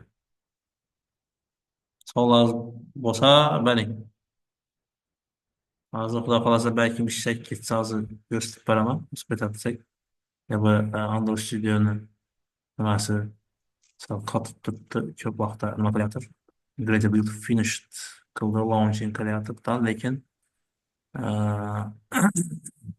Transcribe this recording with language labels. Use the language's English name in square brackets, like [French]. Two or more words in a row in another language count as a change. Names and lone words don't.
[Uzbek] Savollar bo'lsa bering. Hozir xudo xohlasa balki ishak ketsa hozir ko'rsatib beraman, isbotlatsak. Ya bu Android Studio'ni nimasi sal qotib turibdi, ko'p vaqtda nima qilyapti. [English] Grade build finished [Uzbek] qildi, launching qilyapti, lekin